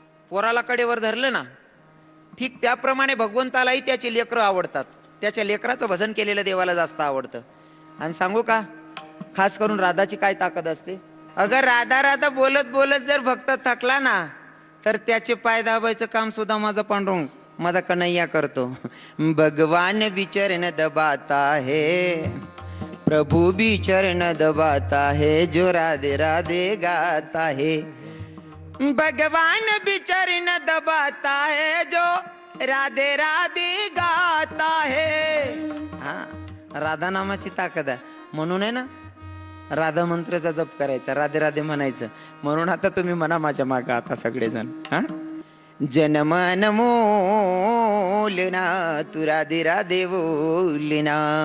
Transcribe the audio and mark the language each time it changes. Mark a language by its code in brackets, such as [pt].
[mr] पोराला कडेवर धरलं ना. ठीक त्याप्रमाणे भगवंतालाही त्याचे लेकरं आवडतात. त्याच्या लेकराचं भजन केलेलं देवाला जास्त आवडतं. आणि सांगू का, खास करून राधाची काय ताकद असते? अगर राधा राधा बोलत बोलत जर भक्त थकला ना, तर त्याचे पाय दाबायचं काम सुद्धा माझा पांडुरंग, माझा कन्हैया करतो. [hi] भगवान भी चरण दबाता है, प्रभु भी चरण दबाता है, जो राधे राधे गाता है. भगवान भी चरण दबाता है, जो राधे राधे गाता है. [mr] हा, राधा नामाची ताकद आहे. म्हणून आहे ना, राधा मंत्राचा जप करायचा, राधे राधे म्हणायचं. म्हणून आता तुम्ही म्हणा माझ्या मागं आता सगळेजण, हा, जनमन मोलना तू राधे राधे बोलना.